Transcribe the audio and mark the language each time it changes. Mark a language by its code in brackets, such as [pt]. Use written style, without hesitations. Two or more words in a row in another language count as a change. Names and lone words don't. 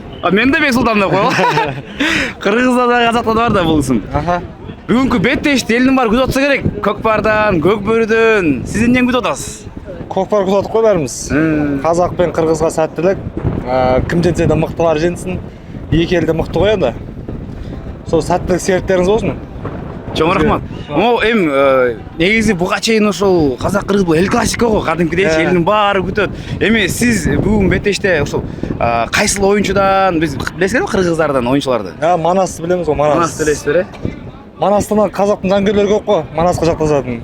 [ky] Мен де Бексултан деп коелу. Кыргызда да казакта да бар да бул исим. Бүгүнкү беттешти элдин баары күтүп атса керек. Көкпардан, көкбөрүдөн. Сиз эмнени күтүп атасыз? Көкпар күтүп атып койбарбыз. [kk] Казак пен кыргызга сәттілік. [ky] Ким жеңсе да мыктылар жеңсин. Эки эл да мыкты го да. [kk] Сол сәттілік сериктериңиз болсун. [ky] Чоң рахмат. Негизи буга чейин ошол казак кыргыз бул эл классика го, кадимкидейчи элдин баары күтөт. Эми сиз бүгүн беттеште ошол кайсыл оюнчудан, биз билесизби кыргыздардан оюнчуларды? Манасты билебиз го, Манас. Манас билесизби? Манастан казактын жангерлери көп го, Манаска жакташатын.